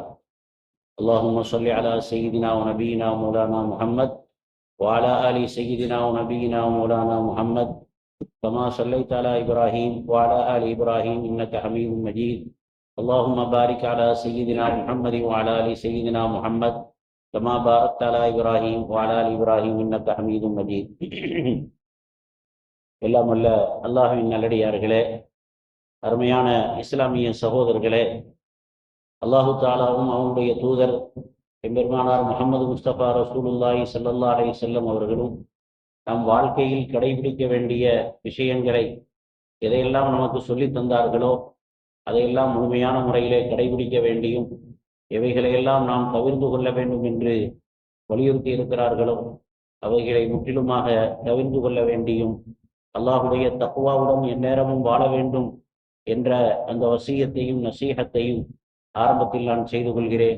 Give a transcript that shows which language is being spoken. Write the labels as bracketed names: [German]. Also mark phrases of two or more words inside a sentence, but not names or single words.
[Arabic] اللهم صل على سيدنا ونبينا ومولانا محمد وعلى آل سيدنا ونبينا ومولانا محمد كما صليت على إبراهيم وعلى آل إبراهيم إنك حميد مجيد. اللهم بارك على سيدنا محمد وعلى آل سيدنا محمد كما باركت على إبراهيم وعلى آل إبراهيم إنك حميد مجيد. [Tamil] எல்லாம் வல்ல அல்லாஹ்வின் நல்லடியார்களே, அருமையான இஸ்லாமிய சகோதரர்களே, [Arabic] الله تعالى [Tamil] அவனுடைய தூதர் எம்பெருமானார் முஹம்மது முஸ்தபா [Arabic] رسول الله صلى الله عليه وسلم [Tamil] அவர்களும் நம் வாழ்க்கையில் கடைபிடிக்க வேண்டிய விஷயங்களை எதையெல்லாம் நமக்கு சொல்லித் தந்தார்களோ அதையெல்லாம் முழுமையான முறையிலே கடைபிடிக்க வேண்டியும், எவைகளையெல்லாம் நாம் தவிர்த்து கொள்ள வேண்டும் என்று வலியுறுத்தி இருக்கிறார்களோ அவைகளை முற்றிலுமாக தவிர்த்து கொள்ள வேண்டியும், அல்லாஹுடைய தக்வாவுடன் எந்நேரமும் வாழ வேண்டும் என்ற அந்த வசியத்தையும் நசீஹத்தையும் ஆரம்பத்தில் நான் செய்து கொள்கிறேன்.